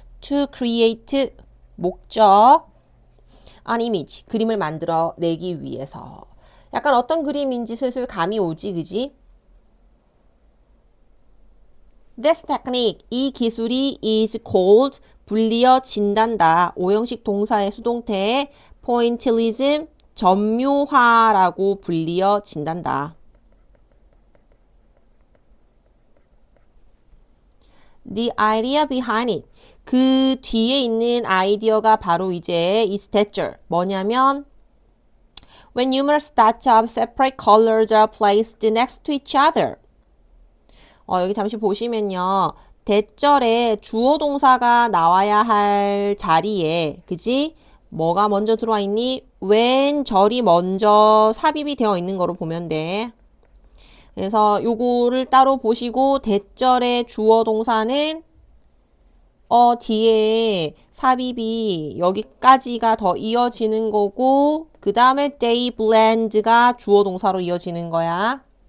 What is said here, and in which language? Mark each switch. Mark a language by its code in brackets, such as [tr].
[en] To create, 목적, an image, [ko] 그림을 만들어내기 위해서. 약간 어떤 그림인지 슬슬 감이 오지, 그지? [en] This technique, [ko] 이 기술이 [en] is called, [ko] 불리어진단다. 오형식 동사의 수동태, pointillism, 점묘화라고 불리어진단다. [en] The idea behind it. [ko] 그 뒤에 있는 아이디어가 바로 이제 [en] is thatcher. [ko] 뭐냐면 [en] when numerous dots of separate colors are placed next to each other. [ko] 여기 잠시 보시면요. 대절에 주어 동사가 나와야 할 자리에, 그지? 뭐가 먼저 들어와 있니? when 절이 먼저 삽입이 되어 있는 거로 보면 돼. 그래서 요거를 따로 보시고 대절의 주어 동사는 뒤에 삽입이 여기까지가 더 이어지는 거고 그 다음에 [en] they blend [ko] 가 주어 동사로 이어지는 거야.